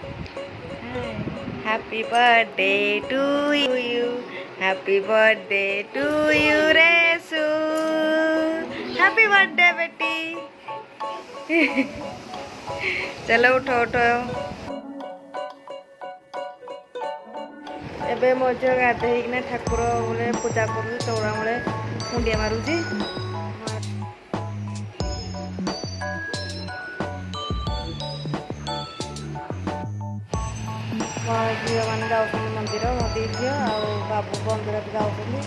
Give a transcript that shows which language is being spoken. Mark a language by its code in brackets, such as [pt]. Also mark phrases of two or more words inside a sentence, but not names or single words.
[en] Happy birthday to you. Happy birthday to you, Resu. Happy birthday, [hi] बेटी. चलो उठो उठो. [or] ଏବେ ମୋ ଝିଅ ଗାଧେଇକିନା ଠାକୁର ବୋଲେ ପୂଜା କରୁଛି ଚଉରା ମୂଳେ ମୁଣ୍ଡିଆ ମାରୁଛି. ମୋ ଝିଅମାନେ ଯାଉଛନ୍ତି ମନ୍ଦିର, ମୋ ଦି ଝିଅ ଆଉ ବାବୁ ମନ୍ଦିର ବି ଯାଉଛନ୍ତି.